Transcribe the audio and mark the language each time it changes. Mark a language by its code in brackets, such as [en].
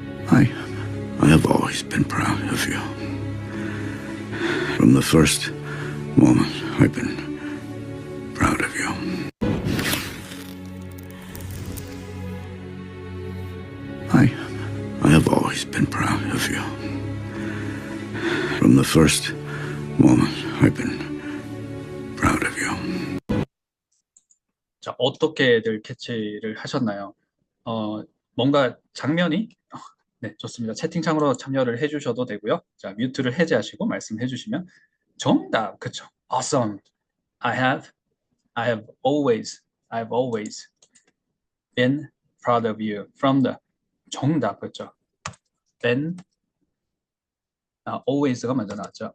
[en] I have always been proud of you. From the first moment, I've been proud of you. I have always been proud of you. From the first moment, I've been proud of you. [ko] 자, 어떻게들 캐치를 하셨나요? 뭔가 장면이 네, 좋습니다. 채팅창으로 참여를 해주셔도 되고요. 자, 뮤트를 해제하시고 말씀해 주시면 정답, 그쵸? [en] Awesome. I have always been proud of you. From the [ko] 정답, 그쵸? been, always가 먼저 나왔죠.